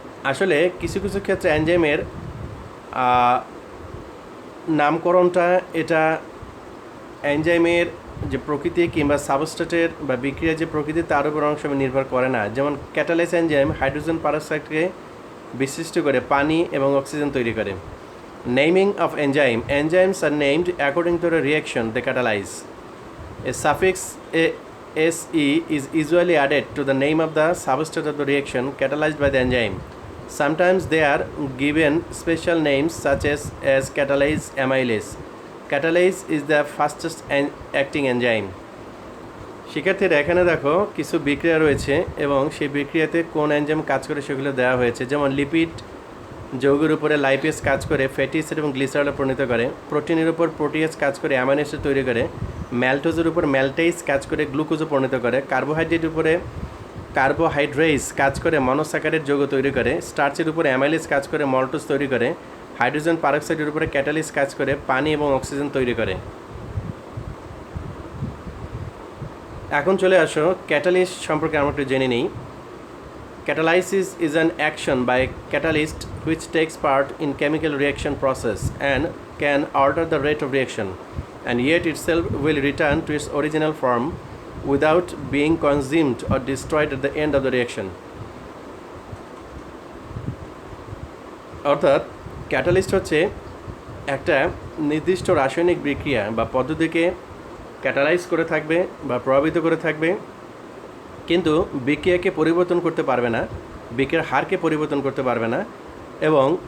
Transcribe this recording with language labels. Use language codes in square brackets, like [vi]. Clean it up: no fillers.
[bn] আসলে কিছু কিছু ক্ষেত্রে এনজাইমের নামকরণটা এটা এনজাইমের যে প্রকৃতি কিংবা সাবস্ট্রেটের বা বিক্রিয়ার যে প্রকৃতি তার উপর অনেক সময় নির্ভর করে না। যেমন ক্যাটালাইজ এনজাইম হাইড্রোজেন পারক্সাইডকে বিশিষ্ট করে পানি এবং অক্সিজেন তৈরি করে। [en] Naming of enzymes are named according to the reaction they catalyse. A suffix SE is usually added to the name of the substrate of the reaction catalyzed by the enzyme. Sometimes they are given special names such as catalase amylase. Catalase is the fastest acting enzyme. [bn] শিক্ষার্থীরা এখানে দেখো কিছু বিক্রিয়া রয়েছে এবং সেই বিক্রিয়াতে কোন enzyme কাজ করে সেগুলো দেওয়া হয়েছে। যেমন লিপিড যৌগের উপরে লাইপেজ কাজ করে ফ্যাটি অ্যাসিড এবং গ্লিসারলে পরিণত করে। প্রোটিনের উপর প্রোটিয়েজ কাজ করে অ্যামাইনো অ্যাসিড তৈরি করে। ম্যালটোজের উপর ম্যালটেজ কাজ করে গ্লুকোজে পরিণত করে। কার্বোহাইড্রেটের উপরে কার্বোহাইড্রেস কাজ করে মনোস্যাকারাইড যৌগ তৈরি করে। স্টার্চের উপরে অ্যামাইলেজ কাজ করে মল্টোজ তৈরি করে। হাইড্রোজেন পারক্সাইডের উপরে ক্যাটালিস কাজ করে পানি এবং অক্সিজেন তৈরি করে। এখন চলে আসো ক্যাটালিস্ট সম্পর্কে আমরা একটু জেনে নিই। [en] Catalysis is an action by catalyst which takes part in chemical reaction process and can alter the rate of reaction, and yet itself will return to its original form without being consumed or destroyed at the end of the reaction. [bn] অর্থাৎ catalyst হচ্ছে একটা নির্দিষ্ট রাসায়নিক বিক্রিয়া বা পদ্ধতিকে catalyse করে থাকবে বা প্রভাবিত করে থাকবে, কিন্তু বিক্রিয়াকে পরিবর্তন করতে পারবে না, বিক্রিয়ার হারকে পরিবর্তন করতে পারবে না এবং